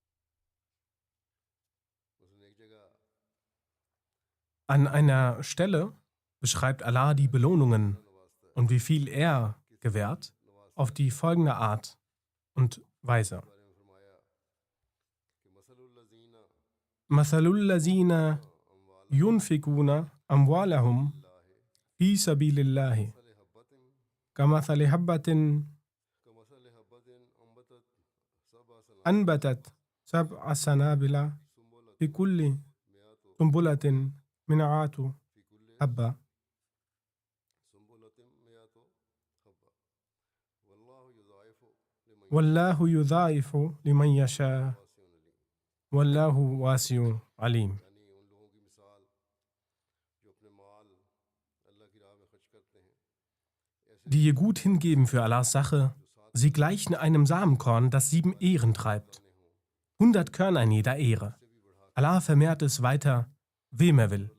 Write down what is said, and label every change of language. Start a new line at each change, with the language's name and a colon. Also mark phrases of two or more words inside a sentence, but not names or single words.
German: An einer Stelle beschreibt Allah die Belohnungen und wie viel er gewährt auf die folgende Art und Weise.
Arabic: مثل الذين ينفقون أموالهم في سبيل الله كمثل حبة أنبتت 7 سنابل في كل سنبلة مئات حبة والله يضاعف لمن يشاء والله واسع عليم.
German: Die ihr gut hingeben für Allahs Sache, sie gleichen einem Samenkorn, das 7 Ähren treibt. 100 Körner in jeder Ähre. Allah vermehrt es weiter, wem er will.